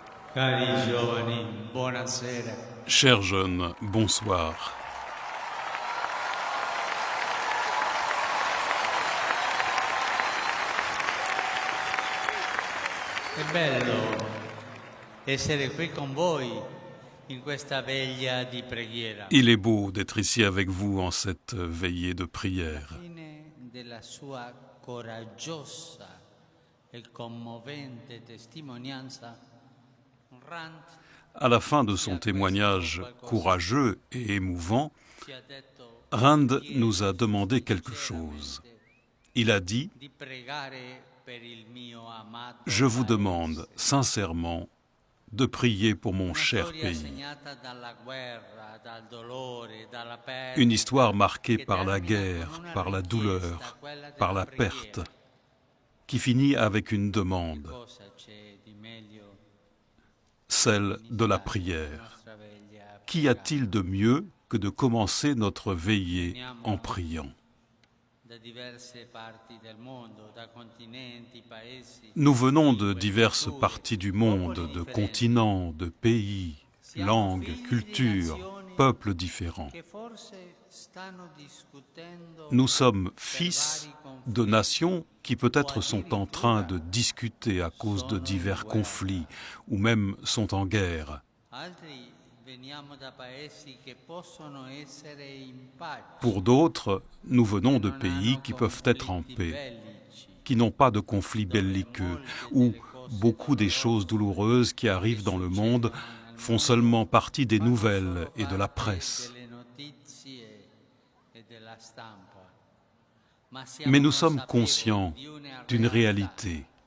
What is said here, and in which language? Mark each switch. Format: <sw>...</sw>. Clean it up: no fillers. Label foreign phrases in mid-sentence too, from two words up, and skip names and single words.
<it>Cari giovani, buonasera.</it> <fr>Chers jeunes, bonsoir.</fr> <it>È bello essere qui con voi in questa veglia di preghiera.</it> <fr>Il est beau d'être ici avec vous en cette veillée de prière.</fr> <it>Fine della sua coraggiosa e commovente testimonianza, Rand</it> <fr>À la fin de son témoignage courageux et émouvant,</fr> <it>ci ha detto</it> <fr>Rand nous a demandé quelque chose. Il a dit</fr> <it>di pregare per il mio amato</it> <fr>« Je vous</fr> <it>paese.</it> <fr>demande sincèrement de prier pour mon cher</fr> <it>Storia</it> <fr>pays.</fr> <it>segnata dalla guerra, dal dolore, dalla perdita.</it> <fr>Une histoire marquée par la guerre, par la douleur, par la perte, qui finit avec une demande,</fr> <it>Cosa c'è di meglio</it> <fr>celle de la</fr> <it>iniziare</it> <fr>prière.</fr> <it>nostra veglia a</it> <fr>Qu'y a-t-il de mieux que de commencer notre veillée</fr> <it>pregare?</it> <fr>en priant?</fr> <it>Da diverse parti del mondo, da continenti, paesi.</it> <fr>Nous venons de diverses parties du monde, de continents, de pays, langues, cultures, peuples différents.</fr> <it>Che forse stanno discutendo</it> <fr>Nous sommes fils de nations qui peut-être sont en train de discuter à cause de divers conflits ou même sont en guerre.</fr> <it>altri veniamo da paesi che possono essere in pace.</it> <fr>Pour d'autres, nous venons de pays qui peuvent être en paix, qui n'ont pas de conflits belliqueux, où beaucoup des choses douloureuses qui arrivent dans le monde font seulement partie des nouvelles et de la presse. Mais nous sommes conscients d'une réalité.</fr>